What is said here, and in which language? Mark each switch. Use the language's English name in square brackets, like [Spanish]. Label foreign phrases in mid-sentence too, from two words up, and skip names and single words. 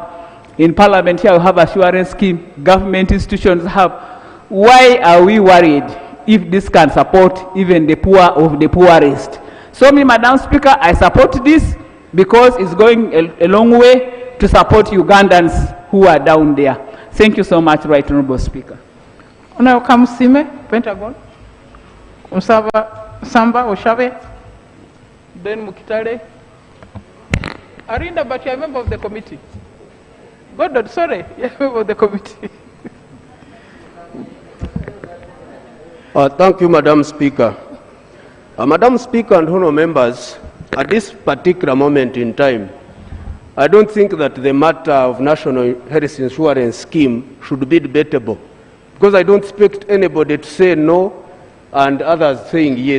[English] In Parliament here we have assurance scheme. Government institutions have. Why are we worried if this can support even the poor of the poorest? So me, Madam Speaker, I support this because it's going a long way to support Ugandans who are down there. Thank you so much, Right Honourable Speaker. Honourable Kamusime, Pentagon. Samba Oshabe. Then Mukitale. Arinda, but you're a member of the committee. God, sorry, you're a member of the committee. Thank you, Madam Speaker. Madam Speaker and honourable members, at this particular moment in time, I don't think that the matter of National Health Insurance Scheme should be debatable, because I don't expect anybody to say no and others saying yes.